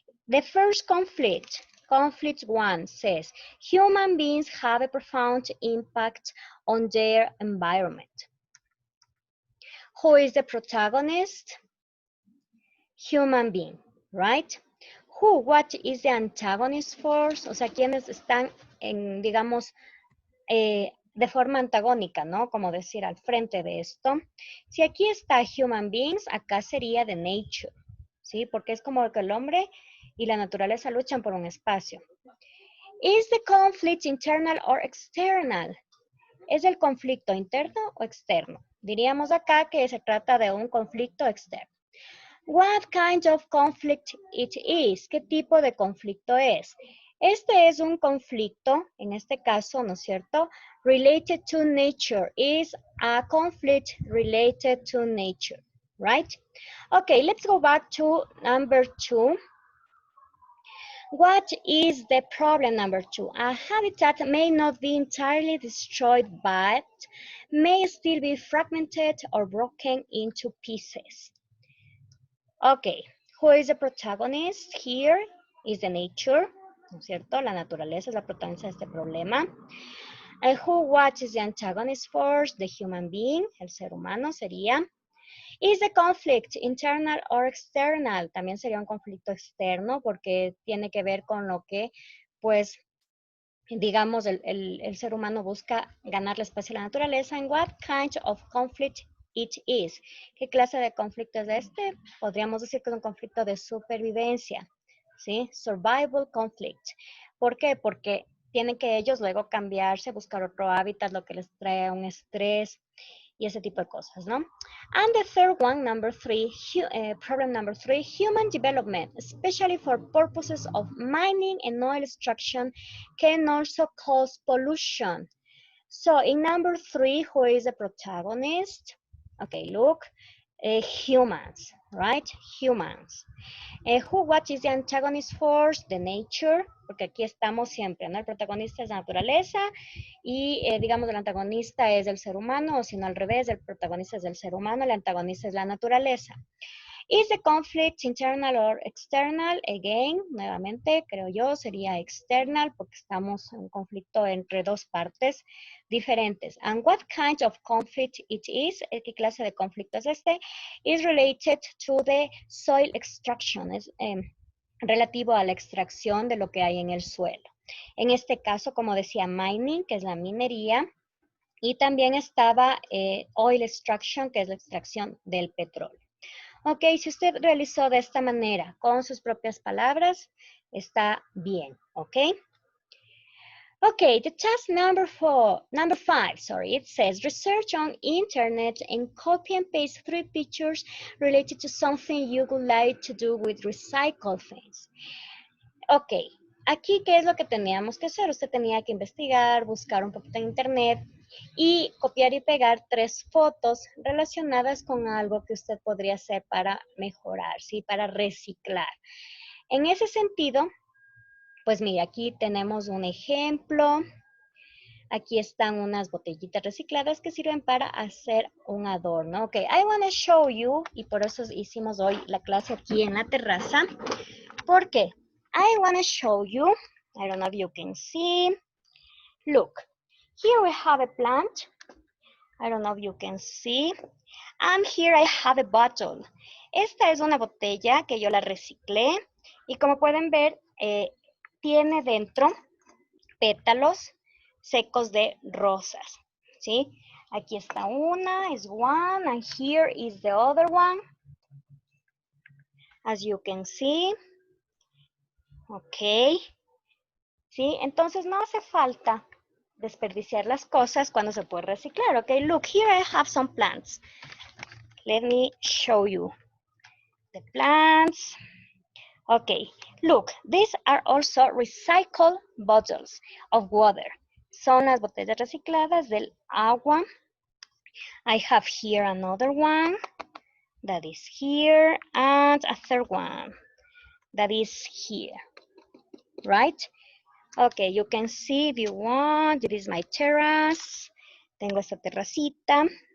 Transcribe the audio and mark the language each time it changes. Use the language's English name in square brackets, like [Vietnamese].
[English] The first conflict, conflict 1 says, human beings have a profound impact on their environment. Who is the protagonist? Human being, right? Who, what is the antagonist force? [Spanish] O sea, ¿quiénes están en, digamos, de forma antagónica, ¿no? Como decir, al frente de esto. Si aquí está human beings, acá sería [English] the nature, [Spanish] ¿sí? Porque es como que el hombre y la naturaleza luchan por un espacio. [English] Is the conflict internal or external? [Spanish] ¿Es el conflicto interno o externo? Diríamos acá que se trata de un conflicto externo. [English] What kind of conflict it is? [Spanish] ¿Qué tipo de conflicto es? Este es un conflicto, en este caso, ¿no es cierto? [English] Related to nature. Is a conflict related to nature, right? Okay, let's go back to number 2. What is the problem number 2? A habitat may not be entirely destroyed, but may still be fragmented or broken into pieces. Okay, who is the protagonist here? Is the nature, [Spanish] ¿no es cierto? La naturaleza es la protagonista de este problema. [English] And what is the antagonist force? The human being, [Spanish] el ser humano sería. [English] Is the conflict internal or external? [Spanish] También sería un conflicto externo porque tiene que ver con lo que, pues, digamos, el ser humano busca ganar el espacio a la naturaleza. [English] And what kind of conflict it is? [Spanish] ¿Qué clase de conflicto es este? Podríamos decir que es un conflicto de supervivencia, ¿sí? [English] Survival conflict. [Spanish] ¿Por qué? Porque tienen que ellos luego cambiarse, buscar otro hábitat, lo que les trae un estrés y ese tipo de cosas, ¿no? [English] And the third one, number 3, problem number 3, human development, especially for purposes of mining and oil extraction, can also cause pollution. So in number 3, who is the protagonist? Okay, look, humans, right? Humans. What is the antagonist force? The nature, [Spanish] porque aquí estamos siempre, ¿no? El protagonista es la naturaleza y, digamos, el antagonista es el ser humano, o si no al revés, el protagonista es el ser humano, el antagonista es la naturaleza. [English] Is the conflict internal or external? Again, [Spanish] nuevamente, creo yo, sería external porque estamos en un conflicto entre dos partes diferentes. [English] And what kind of conflict it is? [Spanish] ¿Qué clase de conflicto es este? [English] Is related to the soil extraction. [Spanish] Es relativo a la extracción de lo que hay en el suelo. En este caso, como decía, mining, que es la minería, y también estaba oil extraction, que es la extracción del petróleo. Ok, si usted realizó de esta manera, con sus propias palabras, está bien, ok? [English] Okay, the task number 5, sorry, it says research on internet and copy and paste 3 pictures related to something you would like to do with recycled things. [Spanish] Ok, aquí, ¿qué es lo que teníamos que hacer? Usted tenía que investigar, buscar un poquito en internet y copiar y pegar 3 fotos relacionadas con algo que usted podría hacer para mejorar, ¿sí? Para reciclar. En ese sentido, pues mire, aquí tenemos un ejemplo. Aquí están unas botellitas recicladas que sirven para hacer un adorno. [English] Ok, I want to show you, [Spanish] y por eso hicimos hoy la clase aquí en la terraza. ¿Por qué? [English] I want to show you, I don't know if you can see. Look, here we have a plant. I don't know if you can see. And here I have a bottle. [Spanish] Esta es una botella que yo la reciclé. Y como pueden ver, tiene dentro pétalos secos de rosas, ¿sí? Aquí está una, [English] is one, and here is the other one. As you can see. Ok. ¿Sí? [Spanish] Entonces no hace falta desperdiciar las cosas cuando se puede reciclar. [English] Ok, look, here I have some plants. Let me show you the plants. Okay, look, these are also recycled bottles of water. [Spanish] Son las botellas recicladas del agua. [English] I have here another one that is here and a third one that is here, right? Okay, you can see if you want, this is my terrace. [Spanish] Tengo esta terracita.